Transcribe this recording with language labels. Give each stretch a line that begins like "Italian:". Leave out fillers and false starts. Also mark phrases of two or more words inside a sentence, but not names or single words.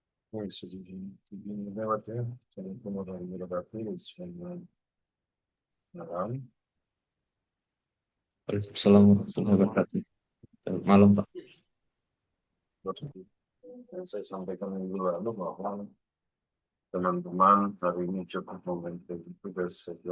Portuguese: Isso, de debater, sobre como vai debater isso,
Indonesian: malam.
Arabic: وعليكم السلام ورحمة الله وبركاته.
Indonesian: Selamat malam, Pak. Dan saya sampaikan minggu lalu bahwa teman-teman hari ini cukup membantu tugas saja,